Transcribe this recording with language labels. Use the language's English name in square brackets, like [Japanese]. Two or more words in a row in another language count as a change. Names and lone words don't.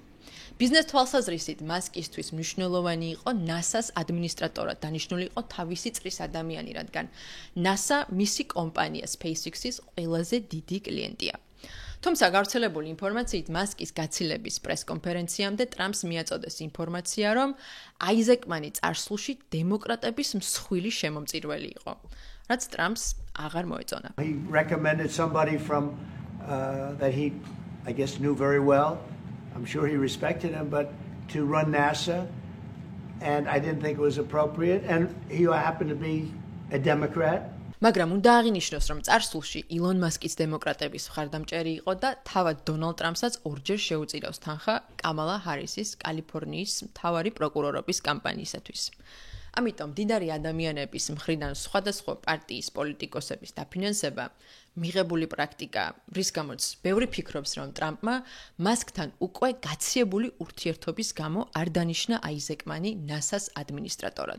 [Georgian] ბიზნეს თვალსაზრისით მასკისთვის მნიშვნელოვანი იყო NASA-ს ადმინისტრატორად დანიშნული იყო თავისი წრის ადამიანი, რადგან NASA მისი კომპანია SpaceX-ის ყველაზე დიდი კლიენტია. თუმცა გავრცელებული ინფორმაციით მასკის გაცილების პრესკონფერენციამდე ტრამპს მიაწოდეს ინფორმაცია, რომ აიზეკმანი წარსულში დემოკრატების მსხვილი შემომწირველი იყო, რაც ტრამპს აღარ მოეწონა. [English] He recommended somebody from that he I guess knew very well. I'm sure he respected him, but to run NASA, and I didn't think it was appropriate, and he happened to be a Democrat. [Georgian] მაგრამ უნდა აღინიშნოს, რომ წარსულში ილონ მასკის დემოკრატების მხარდამჭერი იყო და თავად დონალდ ტრამპსაც ორჯერ შეუწირავს თანხა კამალა ჰარისის კალიფორნიის მთავარი პროკურორობის კამპანიისათვის. ამიტომ დიდარი ადამიანების მხრიდან სხვადასხვა პარტიის პოლიტიკოსების დაფინანსება მიღებული პრაქტიკა, რის გამოც ბევრი ფიქრობს, რომ ტრამპმა მასკთან უკვე გაციებული ურთიერთობის გამო არ დანიშნა აიზეკმანი NASA-ს ადმინისტრატორად.